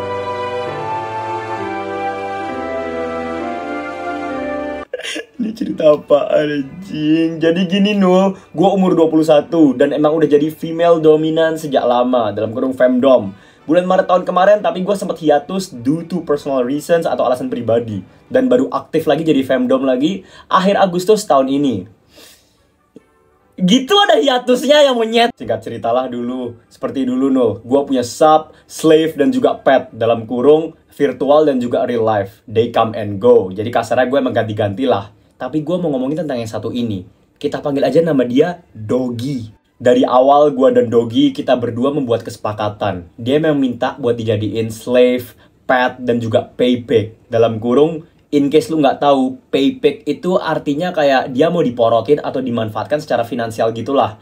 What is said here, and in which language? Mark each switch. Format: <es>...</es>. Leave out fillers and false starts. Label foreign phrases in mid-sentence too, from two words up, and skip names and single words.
<id>Ini cerita apa anjing? Jadi gini Nul, gua umur 21 dan emang udah jadi female dominan sejak lama, dalam kurung femdom. Bulan Maret tahun kemarin, tapi gue sempat hiatus</id> <en>due to personal reasons</en> <id>atau alasan pribadi. Dan baru aktif lagi jadi femdom lagi akhir Agustus tahun ini. Gitu ada hiatusnya yang monyet. Singkat ceritalah dulu, seperti dulu Nul, gue punya sub, slave, dan juga pet. Dalam kurung, virtual dan juga</id> <en>real life. They come and go.</en> <id>Jadi kasarnya gue emang ganti-ganti lah. Tapi gue mau ngomongin tentang yang satu ini. Kita panggil aja nama dia Doggy. Dari awal gue dan Doggy, kita berdua membuat kesepakatan. Dia memang minta buat dijadiin slave, pet, dan juga paypick. Dalam kurung,</id> <en>in case</en> <id>lu nggak tahu, paypick itu artinya kayak dia mau diporotin atau dimanfaatkan secara finansial gitulah.</id>